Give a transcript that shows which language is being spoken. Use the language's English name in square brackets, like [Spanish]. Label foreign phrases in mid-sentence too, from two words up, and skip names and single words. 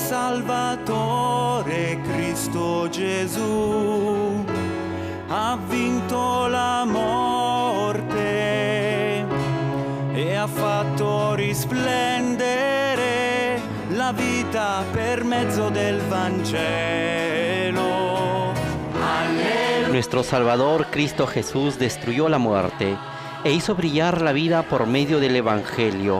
[Italian] Salvatore, Cristo Gesù, ha vinto la morte e ha fatto risplendere la vita per mezzo del Vangelo. Alleluia. [Spanish] Nuestro Salvador, Cristo Jesús, destruyó la muerte e hizo brillar la vida por medio del Evangelio.